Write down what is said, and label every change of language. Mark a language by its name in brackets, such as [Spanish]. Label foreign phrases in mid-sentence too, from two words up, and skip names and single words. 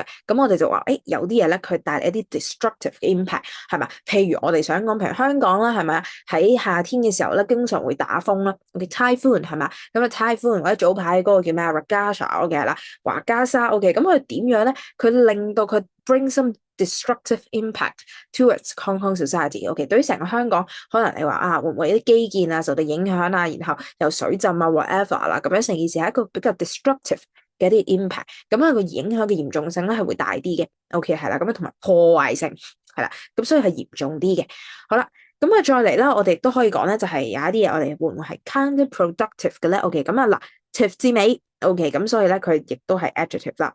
[Cantonese] 咁我哋就話，有啲嘢咧佢帶嚟一啲 destructive 嘅 impact 係嘛？譬如我哋想講，譬如香港啦，係咪啊？喺夏天嘅時候咧，經常會打風啦。OK，typhoon 係嘛？咁啊 typhoon 或者早排嗰個叫咩 Rajasa OK 係啦，華加莎 OK，咁佢點樣咧？佢令到佢 [English] bring some destructive impact towards Hong Kong society。 [Cantonese] OK，對於成個香港，可能你話會唔會有啲基建受到影響然後有水浸whatever 啦，咁樣成件事係一個比較 destructive 嘅一啲 impact，咁個影響嘅嚴重性咧係會大啲嘅。OK 係啦，咁同埋破壞性係啦，咁所以係嚴重啲嘅。好啦，咁再嚟啦，我哋都可以講咧，就係有一啲嘢我哋會唔會係 counterproductive 嘅咧？OK，咁嗱 tive 字尾 OK，咁所以咧佢亦都係 adjective 啦。